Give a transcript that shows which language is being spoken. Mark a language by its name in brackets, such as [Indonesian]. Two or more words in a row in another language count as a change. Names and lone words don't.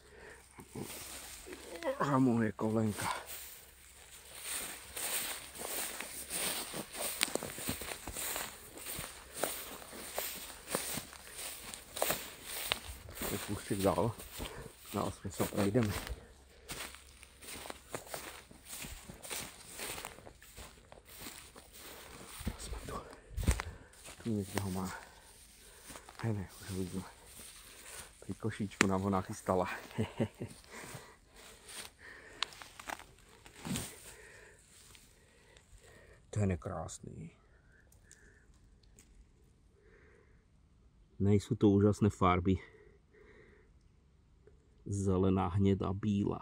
[Slovak] A moje kolenka. Púštek dál. No, aspoň sa prejdeme. Sme tu. Tu niekde ho má. [Czech] Ne, už ho vidíme. [Slovak] Pri košíčku nám ho nachystala. [Czech] Ten je krásný. Nejsou to úžasné farby. Zelená, hnedá, bílá.